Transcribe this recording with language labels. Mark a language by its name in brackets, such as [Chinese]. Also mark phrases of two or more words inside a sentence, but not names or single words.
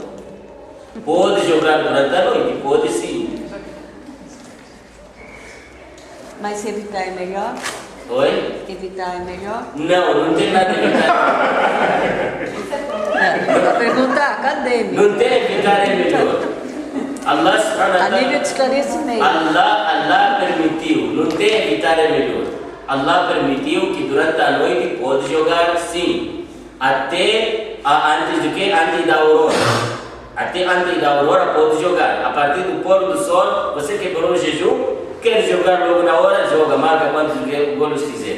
[Portuguese] Pode jogar durante a noite, pode sim. Mas evitar é melhor? Oi? Evitar é melhor? Não tem nada a evitar. Eu vou perguntar, acadêmico. Não tem evitar é melhor. [Arabic] الله سبحانه وتعالى, [Portuguese] a nível de esclarecimento. Allah permitiu, não tem evitar é melhor. Allah permitiu que durante a noite pode jogar sim, até antes do que? Antes da aurora. Até antes da aurora pode jogar. A partir do pôr do sol, você quebrou o jejum, quer jogar logo na hora, joga, marca quantos golos quiser.